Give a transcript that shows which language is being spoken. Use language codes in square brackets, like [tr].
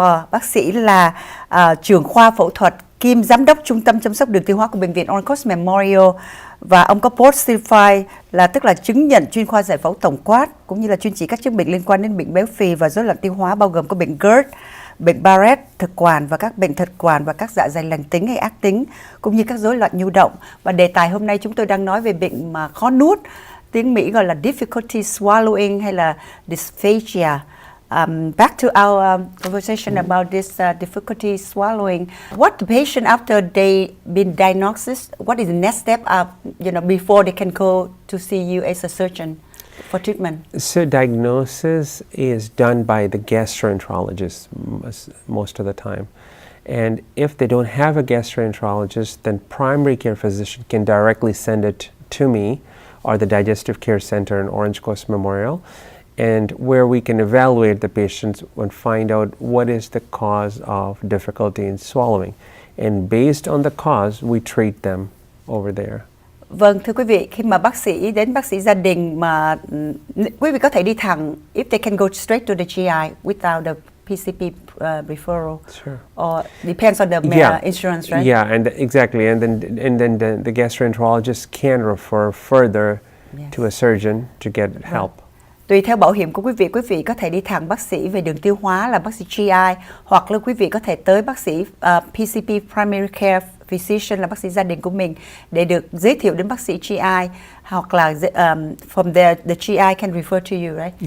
[vi] Bác sĩ là trưởng khoa phẫu thuật kiêm giám đốc trung tâm chăm sóc đường tiêu hóa của bệnh viện Oncos Memorial, và ông có Board Certified là tức là chứng nhận chuyên khoa giải phẫu tổng quát, cũng như là chuyên chỉ các chứng bệnh liên quan đến bệnh béo phì và rối loạn tiêu hóa, bao gồm có bệnh GERD, bệnh Barrett thực quản và các bệnh thực quản và các dạ dày lành tính hay ác tính, cũng như các rối loạn nhu động. Và đề tài hôm nay chúng tôi đang nói về bệnh mà khó nuốt, tiếng Mỹ gọi là [en] difficulty swallowing [vi] hay là dysphagia. [en] Back to our conversation about this difficulty swallowing. What the patient after they been diagnosed? What is the next step up? Before they can go to see you as a surgeon for treatment. So diagnosis is done by the gastroenterologist most of the time. And if they don't have a gastroenterologist, then primary care physician can directly send it to me or the Digestive Care Center in Orange Coast Memorial, and where we can evaluate the patients and find out what is the cause of difficulty in swallowing. And based on the cause, we treat them over there. [vi] Vâng, thưa quý vị, khi mà bác sĩ đến bác sĩ gia đình mà quý vị có thể đi thẳng, [en] if they can go straight to the GI without the PCP referral. Sure. Or depends on the insurance, right? Yeah, and exactly, and then the gastroenterologist can refer further to a surgeon to get help. [vi] Tùy theo bảo hiểm của quý vị có thể đi thẳng bác sĩ về đường tiêu hóa là bác sĩ GI, hoặc là quý vị có thể tới bác sĩ PCP Primary Care Physician là bác sĩ gia đình của mình để được giới thiệu đến bác sĩ GI, hoặc là [en] from there the GI can refer to you, right?